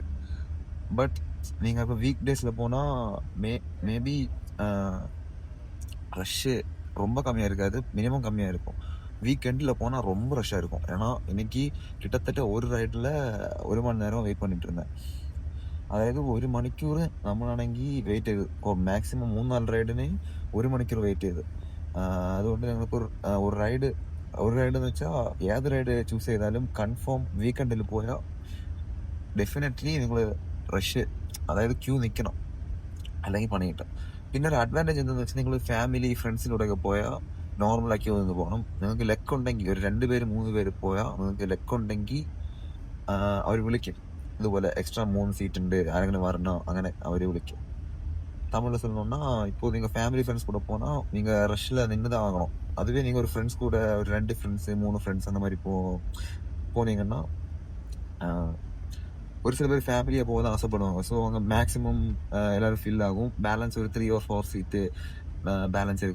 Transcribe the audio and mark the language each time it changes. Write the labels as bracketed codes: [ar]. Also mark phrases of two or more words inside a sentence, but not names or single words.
[ta] பட் நீங்கள் இப்போ வீக் டேஸில் போனால் [en] maybe rush [ta] ரொம்ப கம்மியாக இருக்காது, மினிமம் கம்மியாக இருக்கும். வீக்கெண்டில் போனால் ரொம்ப ரஷ்ஷாக இருக்கும். ஏன்னா இன்றைக்கி கிட்டத்தட்ட ஒரு ரைடில் 1 மணி நேரம் வெயிட் பண்ணிகிட்டு இருந்தேன். [ml] அதாவது 1 മണിക്കൂർ നമ്മളാണെങ്കിൽ വെയിറ്റ് ചെയ്തു. മാക്സിമം 3-4 റൈഡിന് 1 മണിക്കൂർ വെയിറ്റ് ചെയ്തു. അതുകൊണ്ട് ഞങ്ങൾക്ക് ഒരു റൈഡ് എന്ന് വെച്ചാൽ ഏത് റൈഡ് ചൂസ് ചെയ്താലും കൺഫേം വീക്കെൻഡിൽ പോയാൽ ഡെഫിനറ്റ്ലി നിങ്ങൾ റഷ്, അതായത് ക്യൂ നിൽക്കണം, അല്ലെങ്കിൽ പണി കിട്ടും. പിന്നെ ഒരു അഡ്വാൻറ്റേജ് എന്താണെന്ന് വെച്ചാൽ നിങ്ങൾ ഫാമിലി ഫ്രണ്ട്സിലൂടെയൊക്കെ പോയാൽ നോർമലാക്കി ഒന്ന് പോകണം. നിങ്ങൾക്ക് ലെക്ക് ഉണ്ടെങ്കിൽ ഒരു 2 പേര് 3 പേര് പോയാൽ നിങ്ങൾക്ക് ലെക്ക് ഉണ്ടെങ്കിൽ അവർ വിളിക്കും. [ta] இதுபோல் எக்ஸ்ட்ரா 3 சீட் உண்டு, யாருக்குன்னு வரணும், [ml] അങ്ങനെ അവർ விളിக்கும். [ta] தமிழில் சொல்லணும்னா, இப்போது நீங்கள் [en] family friends [ta] கூட போனால் நீங்கள் ரஷ்ஷில் நின்று தான் ஆகணும். அதுவே நீங்கள் ஒரு ஃப்ரெண்ட்ஸ் கூட ஒரு 2 ஃப்ரெண்ட்ஸு 3 ஃப்ரெண்ட்ஸ் அந்த மாதிரி போனீங்கன்னா ஒரு சில பேர் ஃபேமிலியாக போக தான் ஆசைப்படுவாங்க. ஸோ அவங்க மேக்ஸிமம் எல்லோரும் ஃபில் ஆகும். பேலன்ஸ் ஒரு 3 or 4 சீட்டு பேலன்ஸ் இருக்கும்.